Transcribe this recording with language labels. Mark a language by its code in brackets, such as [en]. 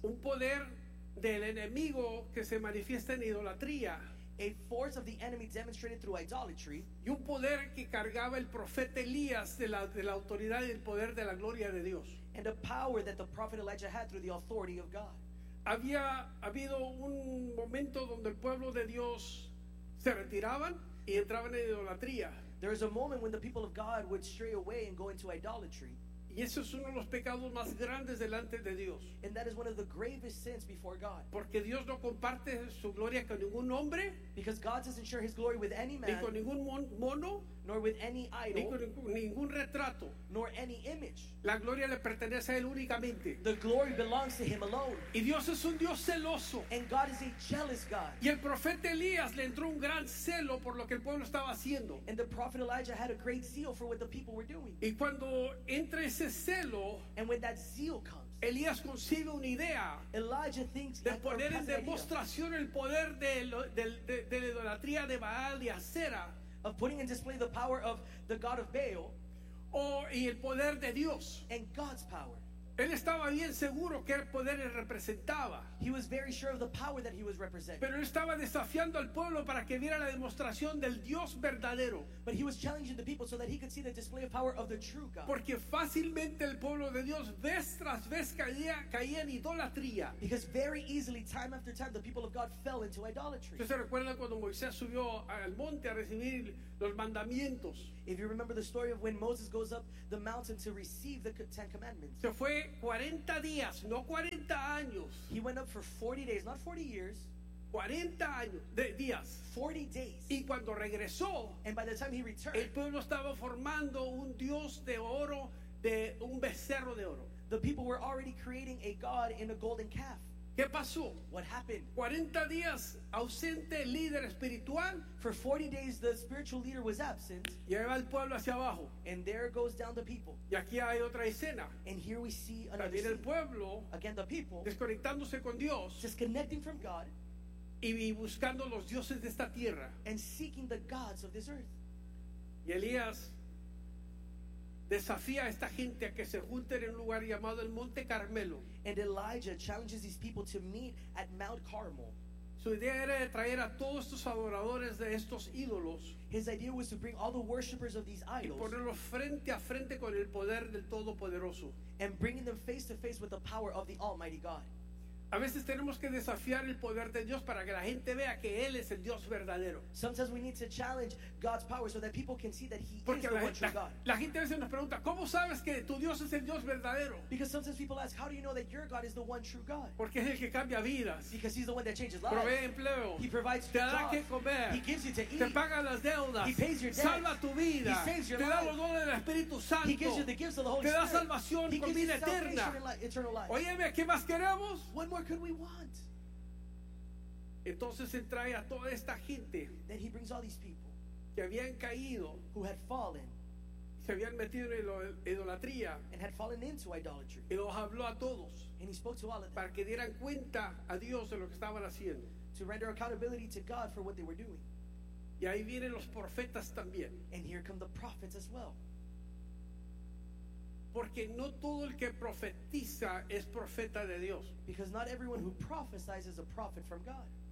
[es] Un poder del enemigo que se manifiesta en idolatría. [en] A force of the enemy demonstrated through idolatry. [es] Y un poder que cargaba el profeta Elías de la autoridad y el poder de la gloria de Dios. [en] And a power that the prophet Elijah had through the authority of God. [es] Había habido un momento donde el pueblo de Dios se retiraban y entraban en idolatría. [en] There is a moment when the people of God would stray away and go into idolatry. [es] Y eso es uno de los pecados más grandes delante de Dios. [en] And that is one of the gravest sins before God. [es] Porque Dios no comparte su gloria con ningún hombre. [en] Because God doesn't share his glory with any man. [es] Ni con ningún mono. [en] Nor with any idol. [es] Ni con ningún retrato. [en] Nor any image. [es] La gloria le pertenece a él únicamente. [en] The glory belongs to him alone. [es] Y Dios es un Dios celoso. [en] And God is a jealous God. [es] Y el profeta Elías le entró un gran celo por lo que el pueblo estaba haciendo. [en] And the prophet Elijah had a great zeal for what the people were doing. [es] Y cuando entra ese celo, [en] and when that zeal comes, [es] Elías concibe una idea, [en] Elijah thinks, [es] de poner en demostración el poder de la idolatría de Baal y Asera, [en] of putting in display the power of the God of Baal, [es] y el poder de Dios, [en] and God's power. [es] Él estaba bien seguro que el poder le representaba. [en] He was very sure of the power that he was representing. [es] Pero él estaba desafiando al pueblo para que viera la demostración del Dios verdadero. [en] But he was challenging the people so that he could see the display of power of the true God. [es] Porque fácilmente el pueblo de Dios vez tras vez caía en idolatría. [en] Because very easily, time after time, the people of God fell into idolatry. [es] ¿Usted se recuerda cuando Moisés subió al monte a recibir los mandamientos? [en] If you remember the story of when Moses goes up the mountain to receive the Ten Commandments. [es] Se fue 40 días, no 40 años. [en] He went up for 40 days, not 40 years. [es] 40 años de días. [en] 40 days. [es] Y cuando regresó, [en] and by the time he returned, [es] el pueblo estaba formando un dios de oro, de un becerro de oro. [en] The people were already creating a god in a golden calf. [es] ¿Qué pasó? [en] What happened? [es] 40 días ausente el líder espiritual. [en] For 40 days the spiritual leader was absent. [es] Y ahí va el pueblo hacia abajo. [en] And there goes down the people. [es] Y aquí hay otra escena. [en] And here we see another scene. [es] El pueblo, [en] again the people, [es] desconectándose con Dios. [en] Disconnecting from God. [es] Y buscando los dioses de esta tierra. [en] And seeking the gods of this earth. [es] Y Elías desafía a esta gente a que se junten en un lugar llamado el Monte Carmelo. [en] And Elijah challenges these people to meet at Mount Carmel. [es] Su idea era de traer a todos estos adoradores de estos ídolos. [en] His idea was to bring all the worshippers of these idols. [es] Y ponerlos frente a frente con el poder del Todopoderoso. [en] And bringing them face to face with the power of the Almighty God. [es] A veces tenemos que desafiar el poder de Dios para que la gente vea que Él es el Dios verdadero. [en] Sometimes we need to challenge God's power so that people can see that He [es] Porque [en] is the one true God. [es] La gente a veces nos pregunta, ¿cómo sabes que tu Dios es el Dios verdadero? [en] Because sometimes people ask, how do you know that your God is the one true God? [es] Porque es el que cambia vidas. [en] Because He's the one that changes lives. [es] Provee empleo. [en] He provides [es] te da que comer. [en] He gives you to eat. [es] Te paga las deudas. [en] He pays your debts. [es] Salva tu vida. [en] He saves your [es] te [en] life. [es] Da los dones del Espíritu Santo. [en] He gives you the gifts of the Holy [es] te [en] Spirit. [es] Te da salvación [en] he [es] con vida eterna. [en] Eternal life. [es] Óyeme, ¿qué más queremos? [en] What more could we want? [es] Entonces él trae a toda esta gente. [en] Then he brings all these people [es] que habían caído, [en] who had fallen, [es] se habían metido en idolatría, [en] and had fallen into idolatry. [es] Y los habló a todos, [en] and he spoke to all of them, [es] para que dieran cuenta a Dios de lo que estaban haciendo, [en] to render accountability to God for what they were doing. [es] Y ahí vienen los profetas también. [en] And here come the prophets as well. [es] Porque no todo el que profetiza es profeta de Dios. [en] Because not everyone who prophesies is a prophet from God.